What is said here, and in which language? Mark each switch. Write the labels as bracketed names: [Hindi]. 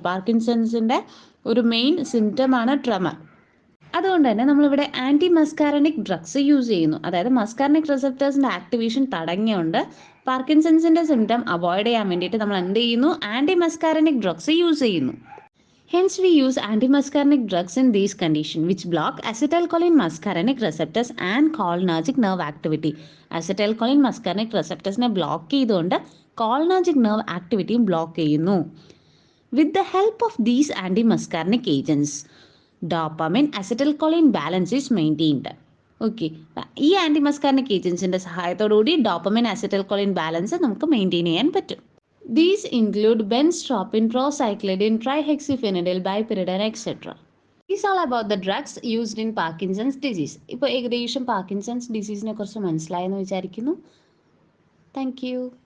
[Malayalam] പാർക്കിൻസൺസിൻ്റെ ഒരു main സിംറ്റമാണ് tremor. അതുകൊണ്ട് തന്നെ നമ്മളിവിടെ ആൻറ്റി മസ്കാരനിക് ഡ്രഗ്സ് യൂസ് ചെയ്യുന്നു. അതായത് മസ്കാരനിക് റിസപ്റ്റേഴ്സിൻ്റെ ആക്ടിവേഷൻ തടഞ്ഞുകൊണ്ട് പാർക്കിൻസൺസിൻ്റെ സിംറ്റം അവോയ്ഡ് ചെയ്യാൻ വേണ്ടിയിട്ട് നമ്മൾ എന്ത് ചെയ്യുന്നു? ആൻറ്റി മസ്കാരനിക് ഡ്രഗ്സ് യൂസ് ചെയ്യുന്നു. [English] Hence, we use antimuscarinic drugs in these conditions, which block acetylcholine muscarinic receptors and cholinergic nerve activity. Acetylcholine muscarinic receptors ne block ചെയ്തുകൊണ്ട് cholinergic nerve activity block ചെയ്യുന്നു. With the help of these antimuscarinic agents, dopamine acetylcholine balance is maintained. [Malayalam] Okay, ഈ ആൻറ്റിമസ്കാരനിക് ഏജൻസിൻ്റെ സഹായത്തോടുകൂടി dopamine acetylcholine balance നമുക്ക് maintain ചെയ്യാൻ പറ്റും. [English] These include benztropine, procyclidine, trihexyphenidyl, bipyridine, etc. These all about the drugs used in Parkinson's disease. [Malayalam] ഇപ്പോൾ ഏകദേശം Parkinson's ഡിസീസിനെ കുറിച്ച് മനസ്സിലായെന്ന് വിചാരിക്കുന്നു. [English] Thank you.